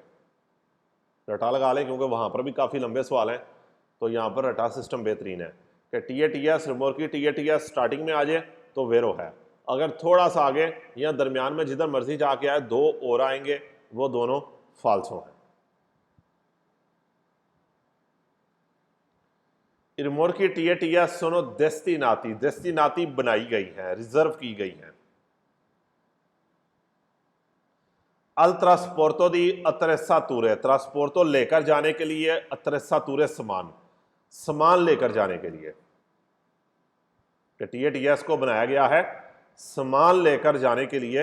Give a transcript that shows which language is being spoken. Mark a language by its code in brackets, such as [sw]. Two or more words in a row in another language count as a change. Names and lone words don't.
[hi] रटा लगा लें क्योंकि वहाँ पर भी काफ़ी लंबे सवाल हैं, तो यहाँ पर रटा सिस्टम बेहतरीन है कि टी ए रिमोर की टी ए स्टार्टिंग में आ जाए तो वेरो है। अगर थोड़ा सा आगे या दरमियान में जिधर मर्जी जाके आए 2 और आएंगे, वो दोनों फाल्सो हैं। [it] rimorchi TATS sono destinati [hi] बनाई गई हैं, रिजर्व की गई हैं। [it] al trasporto di attrezzature, [hi] ट्रांसपोर्टो लेकर जाने के लिए, अत्रेसातूरे समान लेकर जाने के लिए। TATS को बनाया गया है सामान लेकर जाने के लिए।